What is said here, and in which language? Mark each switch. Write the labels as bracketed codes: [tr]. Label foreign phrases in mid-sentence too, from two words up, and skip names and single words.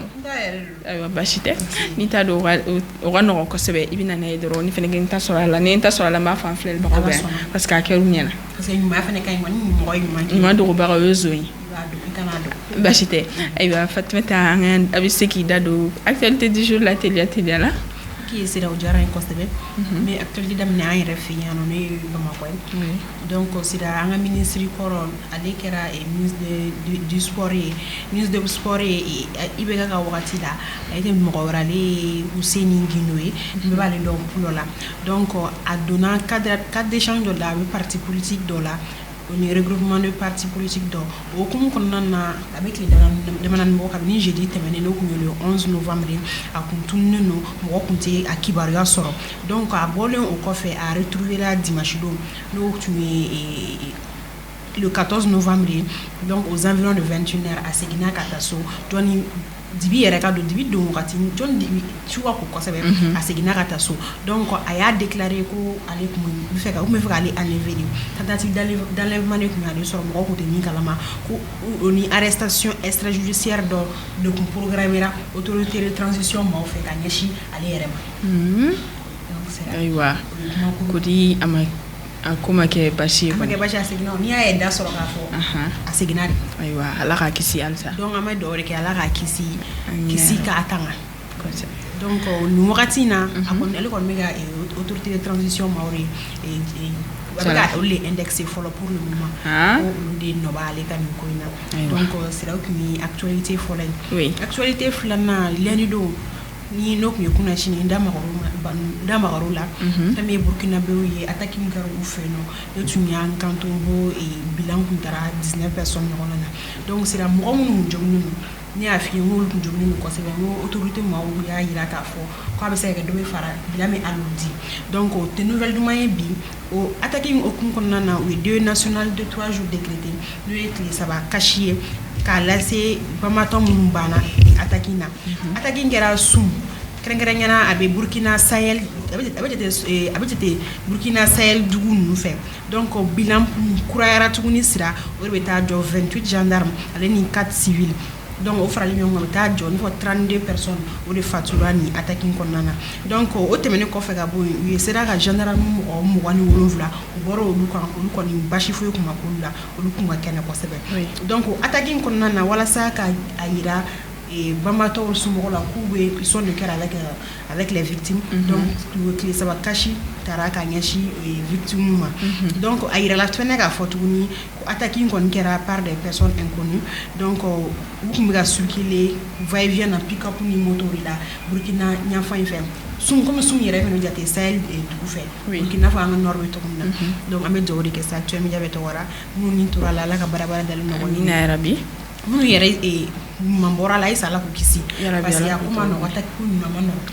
[bm] Ayiwa baasi tɛ n'i t'a dɔn o ka nɔgɔn kosɛbɛ i bɛ na n'a ye dɔrɔn ni fɛnɛ kɛ n ta sɔrɔ a la ni n ta sɔrɔ a la n b'a fɔ an filɛbagaw bɛɛ [fr] parce que [bm] a kɛra u ɲɛna. [fr] Parce que [bm] ɲuman fɛnɛ ka ɲi kɔni ni mɔgɔ ye ɲuman kɛ. Ɲuman dogobaga o ye zon ye. I kana dɔn. Baasi tɛ ayiwa Fatumata an a bɛ se k'i da don [fr] actualité du jour [bm] la teliya la. Qui Sira o diyara n ye kosɛbɛ [fr] mais actualité [bm] daminɛ an yɛrɛ fɛ yan nɔ ne ye Bamakɔ ye donc Sira an ka ministre kɔrɔ ale kɛra ministre [fr] du sport [bm] ye [fr] ministre du sport [bm] ye IBK ka wagati la a ye mɔgɔ wɛrɛ ale ye Useni Gindo ye bɛɛ b'ale dɔn kulo la donc a donna [fr] cadre d'échange [bm] dɔ la a bɛ [fr] parti politique [bm] dɔ la [fr] on est regroupement de partis politiques [bm] dɔ o hukumu kɔnɔna na a bɛ tile damadɔni bɔ kabini jeudi tɛmɛnen n'o kun ye [fr] le 11 novembre [bm] a kun tununnen don mɔgɔ kun tɛ a kibaruya sɔrɔ donc a bɔlen o kɔfɛ a retrouvé la dimanche don n'o tun ye [fr] le 14 novembre donc aux environs de 21h [bm] a seginna ka taa so jɔnni dibi yɛrɛ ka don dibi don wagati jɔn dibi suga ko kosɛbɛ a seginna ka taa so donc a y'a déclaré ko ale kun bɛ fɛ k'ale [fr] enlever de tentative d'enlèvement [bm] de kun y'ale sɔrɔ mɔgɔw kun tɛ min kalama ko o ni [fr] arrestation extrajudiciaire [bm] dɔ de kun programmera [fr] autorité de transition [bm] maaw fɛ ka ɲɛsin ale yɛrɛ ma. Ayiwa ko di a ma a ko ma kɛ baasi ye. A ma kɛ baasi ye a seginna n'i y'a ye da sɔrɔ k'a fɔ a seginna de. Ayiwa ala k'a kisi halisa. donc an bɛ dugawu de kɛ ala k'a kisi k'a tanga. donc nin wagati in na a kɔni ale kɔni bɛ ka [fr] autorité de transition [bm] maaw de a bɛ ka olu de indexé fɔlɔ [fr] pour le moment [bm] ko olu de nɔ b'ale ka nin ko in na donc Sira o tun ye actualité fɔlɔ ye. Actualité filanan lundi don ni n'o tun ye kunna sini n da magar'o la fɛn min ye burkinabéw ye attaque min kɛra u fɛ yen nɔ ne tun y'an kanto ko bilan tun taara 19 personnes ɲɔgɔn na donc Sira mɔgɔ minnu jɔnnen don ni y'a f'i ye n k'olu tun joginnen don kosɛbɛ n ko autorité maaw y'a yira k'a fɔ k'a bɛ se ka kɛ dɔ bɛ fara bila min al'o di donc o tɛ nouvelle duman ye bi o attaque in hukumu kɔnɔna na u ye [fr] deuil national de 3 jours [bm] décrété n'o ye tile 3 kasi ye k'a lase bamatɔ minnu banna attaque in na attaque in kɛra sun kɛrɛnkɛrɛnyana a bɛ Burkina Sahel a bɛ jate Burkina Sahel dugu ninnu fɛ donc bilan kurayara tuguni sira o de bɛ taa jɔ 28 gendarmes ale ni 4 civils donc o farali ɲɔgɔn kan bɛ taa jɔ ni fɔ 32 personnes o de fatura ni attaque in kɔnɔna na donc o tɛmɛnen kɔfɛ ka bɔ yen u ye sera ka gendarme mɔgɔ 27 u bɔra olu kan olu kɔni basi foyi tun ma k'olu la olu tun ka kɛnɛ kosɛbɛ donc attaque in kɔnɔna na walasa ka a yira bamatɔw somɔgɔw la k'u bɛ [fr] ils sont de cœur avec les victimes [bm] donc tile 3 kasi taara ka ɲɛsin victimes ma donc a yirala fɛnɛ k'a fɔ tuguni ko attaque in kɔni kɛra [fr] par des personnes inconnues [bm] donc u tun bɛ ka [fr] circuler va et vient [bm] na pick-up ni moto de la Burkina ɲafan in fɛ sun comme sun yɛrɛ fɛnɛ jate Sahel dugu fɛ Burkina fɔ an ka nord bɛ cogo min na donc an bɛ dugawu de kɛ sa actuel media bɛ tɔgɔra minnu ni tora la Ala ka baara dalen ɲɔgɔn ye amina yarabi minnu yɛrɛ ɲuman bɔra la Ayisa Ala k'u kisi [fr] parce que [bm] a ko ma nɔgɔ attaque ko ɲuman ma nɔgɔ